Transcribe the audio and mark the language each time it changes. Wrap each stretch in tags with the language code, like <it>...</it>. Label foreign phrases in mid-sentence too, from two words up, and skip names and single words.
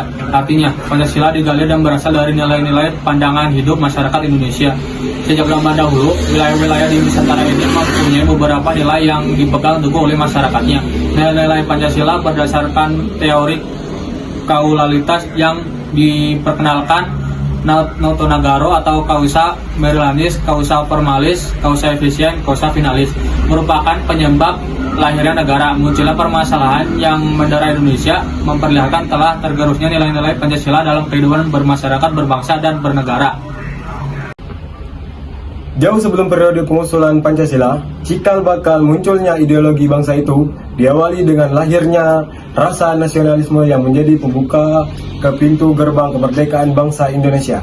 <id>Artinya, Pancasila digali dan berasal dari nilai-nilai pandangan hidup masyarakat Indonesia. Sejak zaman dahulu, wilayah-wilayah di Nusantara ini mempunyai beberapa nilai yang dipegang teguh oleh masyarakatnya. Nilai-nilai Pancasila berdasarkan teori kausalitas yang diperkenalkan Noto Nagaro atau</id> <la>causa merilandis, causa formalis, causa efficient, causa finalis,</la> <id>merupakan penyebab lahirnya negara. Munculnya permasalahan yang mendera Indonesia memperlihatkan telah tergerusnya nilai-nilai Pancasila dalam kehidupan bermasyarakat, berbangsa, dan bernegara. Jauh sebelum periode pengusulan Pancasila, cikal bakal munculnya ideologi bangsa itu diawali dengan lahirnya rasa nasionalisme yang menjadi pembuka ke pintu gerbang kemerdekaan bangsa Indonesia.</id>